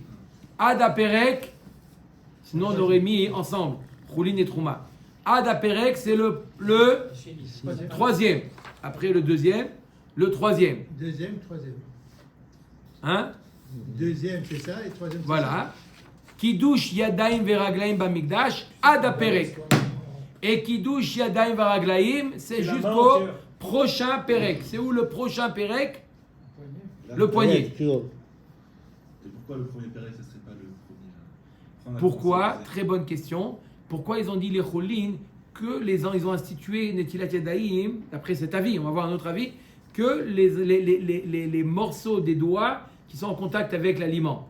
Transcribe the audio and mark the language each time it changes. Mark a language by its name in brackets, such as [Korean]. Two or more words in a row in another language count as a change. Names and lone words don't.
[Hebrew] עד הפרק, [French] sinon on aurait mis ensemble Cholin et Trouma. [Hebrew] עד הפרק [French] c'est le troisième. Après le deuxième, le troisième. Deuxième, troisième. Hein? Deuxième, c'est ça, et troisième, c'est Voilà. [Hebrew] קידוש ידיים ורגליים במקדש עד הפרק. [French] Et [Hebrew] קידוש ידיים ורגליים, [French] c'est la main jusqu'au entière. prochain Perek. C'est où le prochain Perek? Le poignet. Et pourquoi le premier pérec, ce serait pas le premier Prends la Pourquoi? conscience. Très bonne question. Pourquoi ils ont dit les Cholin que ils ont institué [Hebrew] נטילת ידיים, [French] d'après cet avis, on va voir un autre avis, que les morceaux des doigts qui sont en contact avec l'aliment.